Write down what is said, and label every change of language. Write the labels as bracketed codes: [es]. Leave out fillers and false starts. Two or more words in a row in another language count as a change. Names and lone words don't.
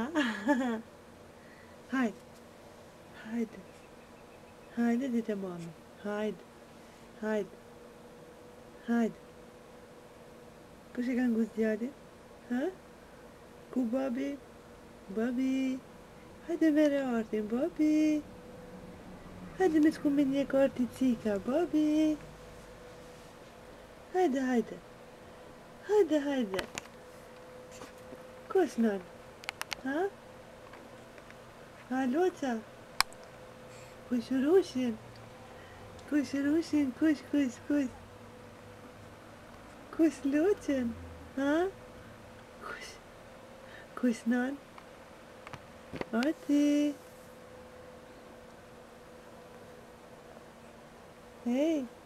[sq] Hajde, hajde, hajde dite mami, hajde, hajde, hajde. Kush e kanë gusë djali? Ha? Ku babi? Babi, hajde mere artin, babi. Hajde me shku me një karti cika, babi. Hajde, hajde. Hajde, hajde. Kush nën? Ha? Ha, loqa? Kush rushin? Kush rushin? Kush? Kush loqen? Ha? Kush nën? Arti. Hey.